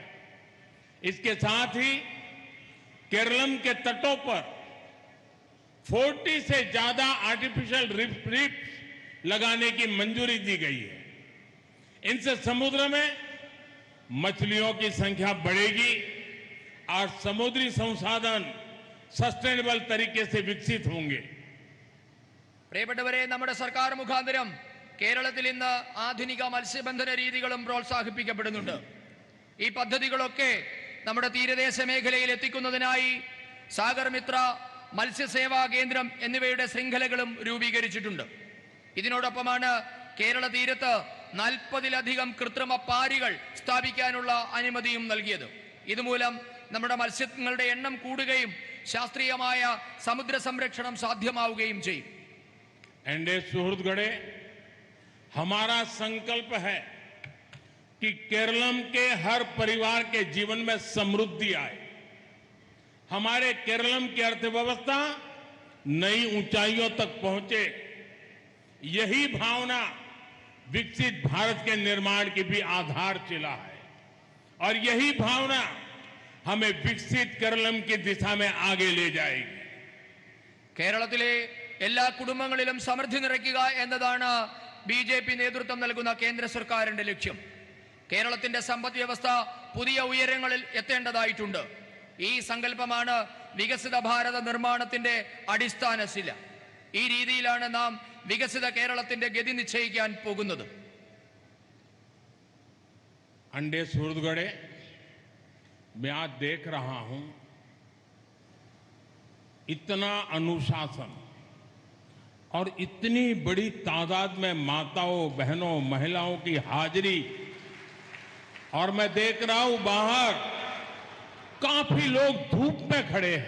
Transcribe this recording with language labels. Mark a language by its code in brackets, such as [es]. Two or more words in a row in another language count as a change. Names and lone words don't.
[hi] इसके साथ ही केरलम के तटों पर 40 से ज्यादा [en] artificial reefs [hi] लगाने की मंजूरी दी गई है। इनसे समुद्र में मछलियों की संख्या बढ़ेगी और समुद्री संसाधन सस्टेनेबल तरीके से विकसित होंगे। [ml] പ്രിയപ്പെട്ടവരെ, നമ്മുടെ സർക്കാർ മുഖാന്തരം കേരളത്തിൽ ഇന്ന് ആധുനിക മത്സ്യബന്ധന രീതികളും പ്രോത്സാഹിപ്പിക്കപ്പെടുന്നുണ്ട്. ഈ പദ്ധതികളൊക്കെ നമ്മുടെ തീരദേശ മേഖലയിൽ എത്തിക്കുന്നതിനായി സാഗർ മിത്ര, മത്സ്യസേവാ കേന്ദ്രം എന്നിവയുടെ ശൃംഖലകളും രൂപീകരിച്ചിട്ടുണ്ട്. ഇതിനോടൊപ്പമാണ് കേരള തീരത്ത് 40-ലധികം കൃത്രിമ പാരികൾ സ്ഥാപിക്കാനുള്ള അനുമതിയും നൽകിയത്. ഇതുമൂലം നമ്മുടെ മത്സ്യങ്ങളുടെ എണ്ണം കൂടുകയും ശാസ്ത്രീയമായ സമുദ്ര സംരക്ഷണം സാധ്യമാവുകയും ചെയ്യും. [hi] एनडीए सुहृदगढ़े हमारा संकल्प है कि केरलम के हर परिवार के जीवन में समृद्धि आए। हमारे केरलम की अर्थव्यवस्था नई ऊंचाइयों तक पहुंचे। यही भावना विकसित भारत के निर्माण की भी आधारशिला है और यही भावना हमें विकसित केरलम की दिशा में आगे ले जाएगी. [ml] കേരളത്തിലെ എല്ലാ കുടുംബങ്ങളിലും സമൃദ്ധി നിറയ്ക്കുക എന്നതാണ് ബിജെപി നേതൃത്വം നൽകുന്ന കേന്ദ്ര സർക്കാരിന്റെ ലക്ഷ്യം. കേരളത്തിന്റെ സമ്പദ് വ്യവസ്ഥ പുതിയ ഉയരങ്ങളിൽ എത്തേണ്ടതായിട്ടുണ്ട്. ഈ സങ്കല്പമാണ് വികസിത ഭാരത നിർമ്മാണത്തിന്റെ അടിസ്ഥാന ശില. ഈ രീതിയിലാണ് നാം വികസിത കേരളത്തിന്റെ ഗതി നിശ്ചയിക്കാൻ പോകുന്നത്. [hi] एनडीए सूरजगढ़े मैं आज देख रहा हूं इतना अनुशासन और इतनी बड़ी तादाद में माताओं, बहनों, महिलाओं की हाजिरी, और मैं देख रहा हूं बाहर काफी लोग धूप में खड़े हैं.